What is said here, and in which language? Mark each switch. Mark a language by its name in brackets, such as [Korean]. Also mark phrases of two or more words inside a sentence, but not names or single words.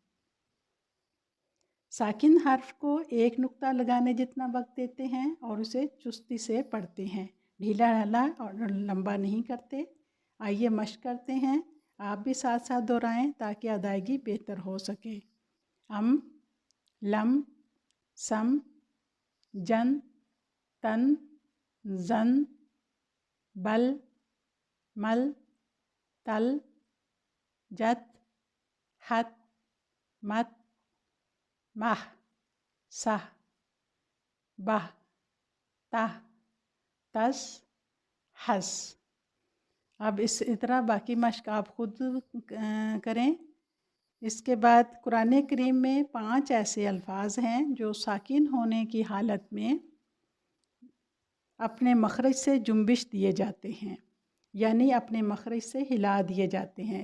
[Urdu] ساکن حرف کو ایک نقطہ لگانے جتنا وقت دیتے ہیں اور اسے چستی سے پڑھتے ہیں، ڈھیلا ڈھالا اور لمبا نہیں کرتے۔ آئیے مشق کرتے ہیں، آپ بھی ساتھ ساتھ دہرائیں تاکہ ادائیگی بہتر ہو سکے۔ ام، لم، سم، جن، تن، زن، بل، مل، تل، جت، حت، مت، مح، سہ، بہ، تہ، تس، حس۔ اب اس طرح باقی مشق آپ خود کریں۔ اس کے بعد قرآن کریم میں 5 ایسے الفاظ ہیں جو ساکن ہونے کی حالت میں اپنے مخرج سے جنبش دیے جاتے ہیں، یعنی اپنے مخرج سے ہلا دیے جاتے ہیں۔